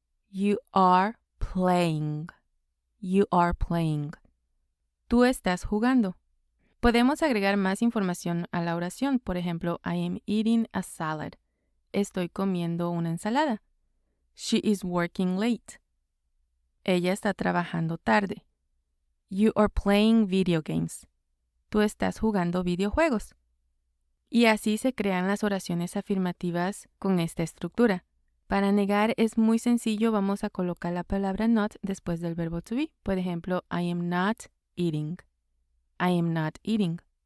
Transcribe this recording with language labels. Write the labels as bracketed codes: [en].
[en] You are playing. You are playing. [es] Tú estás jugando. Podemos agregar más información a la oración. Por ejemplo, [en] I am eating a salad. [es] Estoy comiendo una ensalada. [en] She is working late. [es] Ella está trabajando tarde. [en] You are playing video games. [es] Tú estás jugando videojuegos. Y así se crean las oraciones afirmativas con esta estructura. Para negar es muy sencillo, vamos a colocar la palabra not después del verbo to be. Por ejemplo, [en] I am not eating. I am not eating.